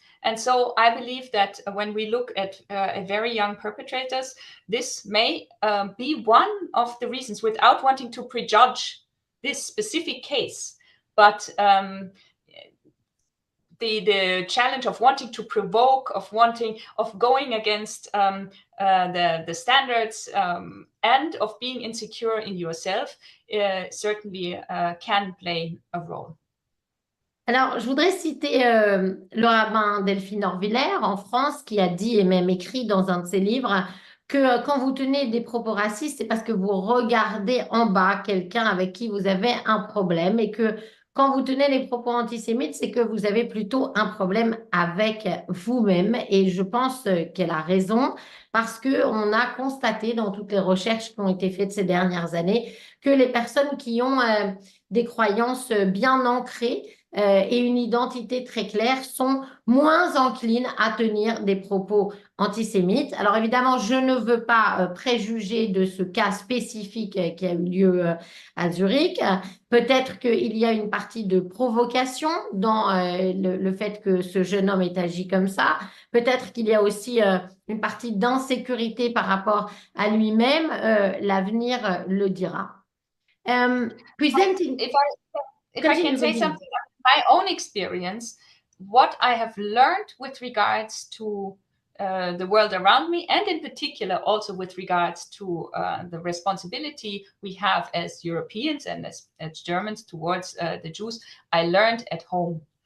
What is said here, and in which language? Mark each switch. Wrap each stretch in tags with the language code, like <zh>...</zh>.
<en>And so I believe that when we look at very young perpetrators, this may be one of the reasons, without wanting to prejudge this specific case, but the challenge of wanting to provoke, of going against the standards, and of being insecure in yourself, certainly can play a role.</en> <fr>Alors, je voudrais citer le rabbin Delphine Orviller en France qui a dit et même écrit dans un de ses livres que quand vous tenez des propos racistes, c'est parce que vous regardez en bas quelqu'un avec qui vous avez un problème et que quand vous tenez les propos antisémites, c'est que vous avez plutôt un problème avec vous-même. Et je pense qu'elle a raison parce qu'on a constaté dans toutes les recherches qui ont été faites ces dernières années que les personnes qui ont des croyances bien ancrées et une identité très claire sont moins enclines à tenir des propos antisémites. Alors évidemment, je ne veux pas préjuger de ce cas spécifique qui a eu lieu à Zurich. Peut-être qu'il y a une partie de provocation dans le fait que ce jeune homme ait agi comme ça. Peut-être qu'il y a aussi une partie d'insécurité par rapport à lui-même. L'avenir le dira.</fr> <en>If I can say something about my own experience, what I have learned with regards to the world around me, and in particular also with regards to the responsibility we have as Europeans and as Germans towards the Jews, I learned at home.</en>